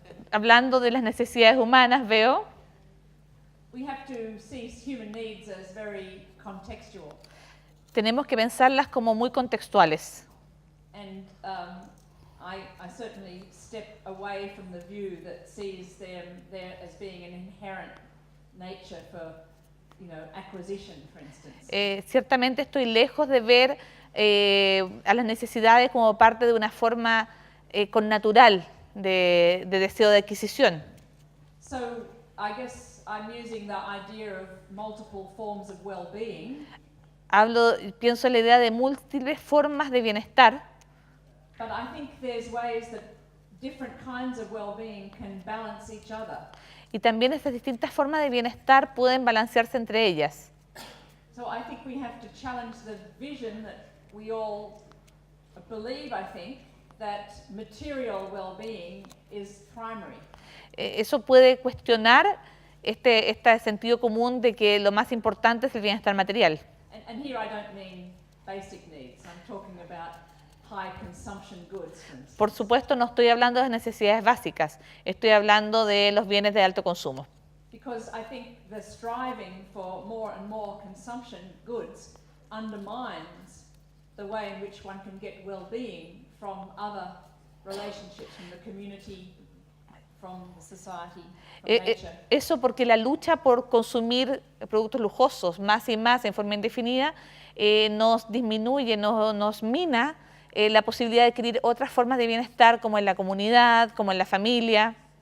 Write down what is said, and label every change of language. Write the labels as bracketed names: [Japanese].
[Spanish] Hablando de las necesidades humanas, veo. [English] We have to see human needs as very contextual. [Spanish] Tenemos que pensarlas como muy contextuales. [English] And I certainly step away from the view that sees them there as being an inherent nature for, acquisition, for instance. [Spanish] Ciertamente estoy lejos de ver a las necesidades como parte de una forma connatural de deseo de adquisición. [English] So I guess I'm using the idea of multiple forms of well-being. [Spanish] Pienso en la idea de múltiples formas de bienestar. [English] But I think there's ways that different kinds of well-being can balance each other. [Spanish] Y también estas distintas formas de bienestar pueden balancearse entre ellas. [English] So I think we have to challenge the vision that we all believe, I think, that material well-being is primary. [Spanish] Eso puede cuestionar este sentido común de que lo más importante es el bienestar material. [English] And here I don't mean basic needs. I'm talking about high consumption goods, for instance. [Spanish] Por supuesto, no estoy hablando de necesidades básicas, estoy hablando de los bienes de alto consumo. [English] Because I think the striving for more and more consumption goods undermines the way in which one can get well-being from other relationships, from the community, from society, from nature. [Spanish] Eso porque la lucha por consumir productos lujosos más y más en forma indefinida nos disminuye, nos mina la posibilidad de adquirir otras formas de bienestar como en la comunidad, como en la familia.